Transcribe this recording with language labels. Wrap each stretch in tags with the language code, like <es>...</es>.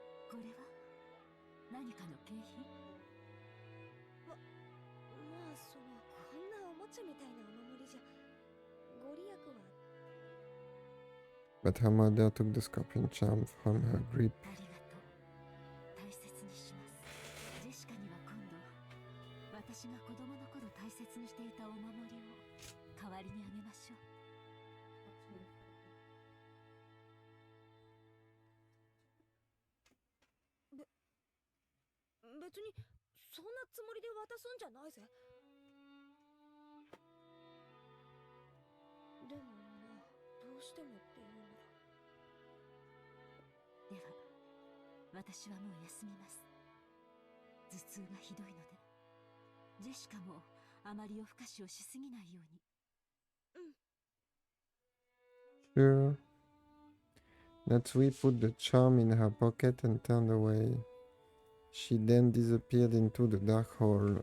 <ja>これは何かの景品？まあそのこんなチェみたいなお守りじゃご利益は。</ja> <en>But her mother took the scorpion charm from her grip.</en> <ja>ありがとう。大切にします。ジェシカには今度私が子供の頃大切にしていたお守りを代わりにあげましょう。別にそんなつもりで渡すんじゃないぜ。でもまあどうしてもって言うなら。では私はもう休みます。頭痛がひどいのでジェシカもあまり夜更かしをしすぎないように。</ja> <en>Sure. Natsui put the charm in her pocket and turned away. She then disappeared into the dark hall.</en>